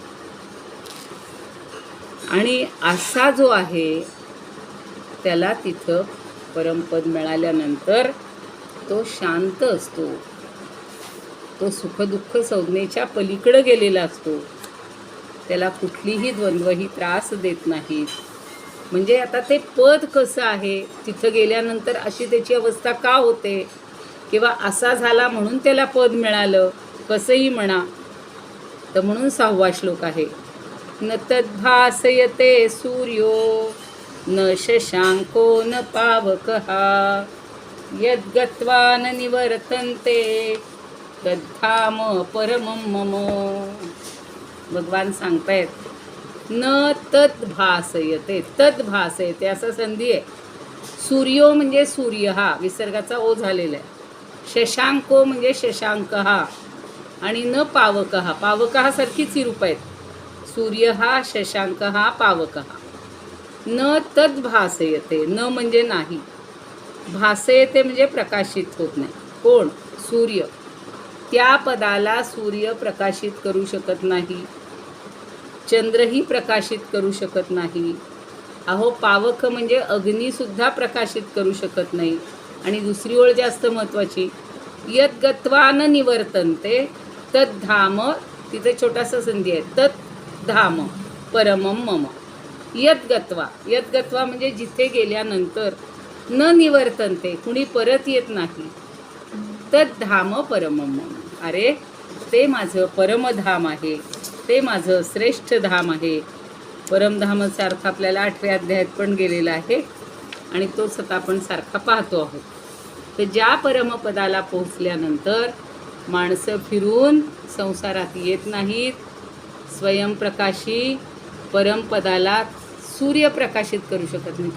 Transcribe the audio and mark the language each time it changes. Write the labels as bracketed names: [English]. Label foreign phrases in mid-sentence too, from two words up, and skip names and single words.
[Marathi] आणि असा जो आहे त्याला तिथं परमपद मिळाल्यानंतर तो शांत असतो, तो सुखदुःख संज्ञेच्या पलीकडे गेलेला असतो, त्याला कुठलीही द्वंद्वही त्रास देत नाहीत. म्हणजे आता ते पद कसं आहे, तिथं गेल्यानंतर अशी त्याची अवस्था का होते किंवा असा झाला म्हणून त्याला पद मिळालं, कसंही म्हणा. तर म्हणून 6वा श्लोक आहे, [Sanskrit] न तद्भासयते सूर्यो न शशांको न पावकः यद्गत्वा न निवर्तन्ते तद्धाम परमं मम. [Marathi] भगवान सांगतायत [Sanskrit] न तद्भासयते, तद्भासयते [Marathi] असा संधी आहे. सूर्यो म्हणजे सूर्य हा विसर्गाचा ओ झालेला आहे. शशांको म्हणजे शशांक हा, आणि [Sanskrit] न पावकः, पावकः [Marathi] सारखीच ही रूप आहेत. सूर्य हा, शशांक हा, [Sanskrit] पावकः. न तद्भासयते, [Marathi] न म्हणजे नाही, भासयते म्हणजे प्रकाशित होत नाही. कोण? सूर्य. त्या पदाला सूर्य प्रकाशित करू शकत नाही, चंद्रही प्रकाशित करू शकत नाही. अहो पावक म्हणजे अग्नीसुद्धा प्रकाशित करू शकत नाही. आणि दुसरी ओळ जास्त महत्त्वाची, [Sanskrit] यद्गत्वा न निवर्तन्ते तद्धाम, [Marathi] तिथे छोटासा संधी आहे, [Sanskrit] तद्धाम परमं मम. यद्गत्वा, यद्गत्वा [Marathi] म्हणजे जिथे गेल्यानंतर, [Sanskrit] न निवर्तन्ते [Marathi] कुणी परत येत नाही, [Sanskrit] तद्धाम परमं मम. [Marathi] अरे ते माझं परमधाम आहे, ते माझं श्रेष्ठ धाम आहे. परमधामाचा अर्थ आपल्याला 8व्या अध्यायात पण गेलेला आहे आणि तोच आता आपण सारखा पाहतो आहोत. तर ज्या परमपदाला पोहोचल्यानंतर माणसं फिरून संसारात येत नाहीत, स्वयंप्रकाशी परमपदाला सूर्य प्रकाशित करू शकत नाही.